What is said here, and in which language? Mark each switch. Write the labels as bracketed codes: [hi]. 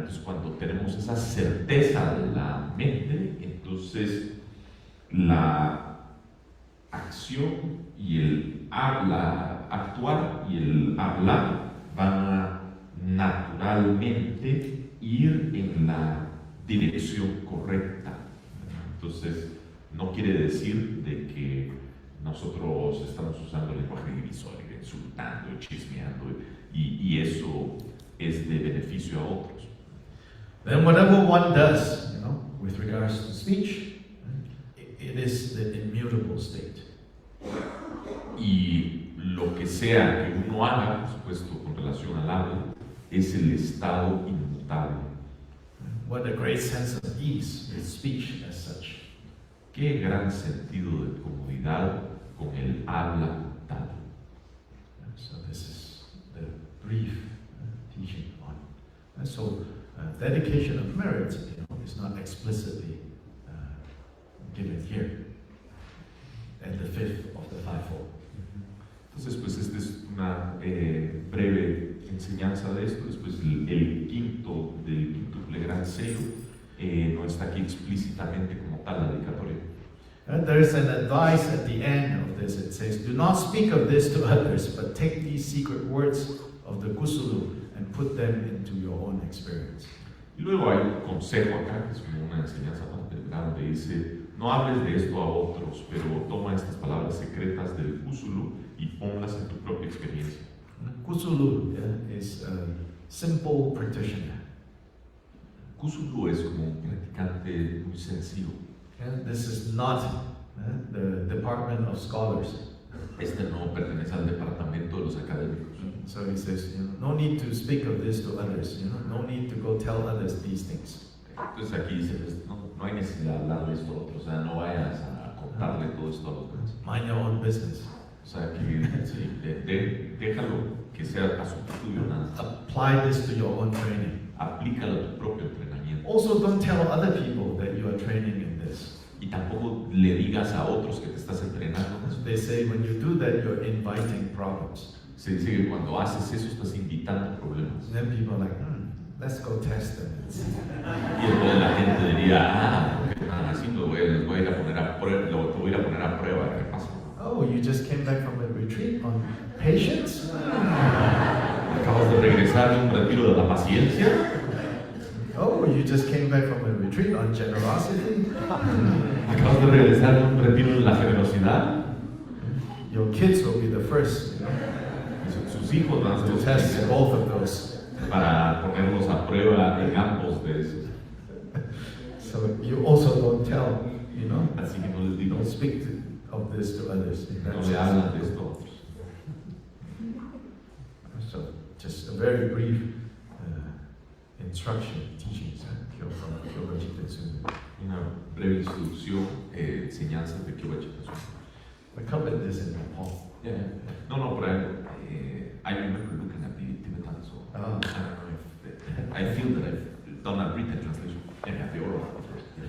[es] Entonces, cuando tenemos esa certeza de la mente, entonces la acción y el actuar y el hablar van a naturalmente ir en la dirección correcta. Entonces, no quiere decir de que nosotros estamos usando el lenguaje divisorio, insultando, chismeando, y eso es de beneficio a otros. [en] Then whatever one does, with regards to speech, it is the immutable state. [es] Y lo que sea que uno haga, por supuesto, con relación al habla, es el estado inmutable. [en] What a great sense of ease with speech as such. [es] Qué gran sentido de comodidad con el habla como tal. [en] So this is the brief teaching on. So dedication of merit is not explicitly given here. And the fifth of the five-fold. [es] Entonces, pues esta es una breve enseñanza de esto. Después el quinto del quíntuple gran sello no está aquí explícitamente como tal la dedicatoria. [en] There is an advice at the end of this. It says, "Do not speak of this to others, but take these secret words of the kusulu and put them into your own experience." [es] Y luego hay un consejo acá, que es como una enseñanza bastante grande, dice: no hables de esto a otros, pero toma estas palabras secretas del kusulu y ponlas en tu propia experiencia. [en] Kusulu is a simple practitioner. [es] Kusulu es como un practicante muy sencillo. [en] This is not the department of scholars. [es] Este no pertenece al departamento de los académicos. [en] So he says, no need to speak of this to others. No need to go tell others these things. [es] Entonces aquí dice, pues, no hay necesidad de hablar de esto a otros, o sea, no vayas a contarle todo esto a los demás. [en] Mind your own business. [es] O sea, que sí, déjalo que sea asunto tuyo nada. [en] Apply this to your own training. [es] Aplícalo a tu propio entrenamiento. [en] Also, don't tell other people that you are training in this. [es] Y tampoco le digas a otros que te estás entrenando. [en] They say when you do that, you're inviting problems. [es] Se dice que cuando haces eso estás invitando problemas. [en] And then people are like, let's go test them. [es] Y entonces la gente diría, lo que están haciendo, les voy a ir a poner a prueba, lo voy a ir a poner a prueba, ¿qué pasa? [en] Oh, you just came back from a retreat on patience? [es] Acabas de regresar de un retiro de la paciencia. [en] Oh, you just came back from a retreat on generosity? [es] Acabas de regresar de un retiro de la generosidad. [en] Your kids will be the first, [es] Sus hijos van a ser [en] to [es] los [en] test [es] primeros [en] both of those. [es] para ponerlos a prueba en ambos de esos. [en] So you also don't tell you know, [es] Así que no les digo, [en] don't speak of this to others. [es] no le hablan de esto a otros. [en] So, just a very brief instruction, teachings, Kyobpa Jittetsu. [es] Una breve introducción, enseñanzas de Kyobpa Jittetsu. [en] We covered this in Nepal. Yeah. No, but I remember looking at the Tibetan, so I don't know if I feel that I've done a written translation and have the oral first.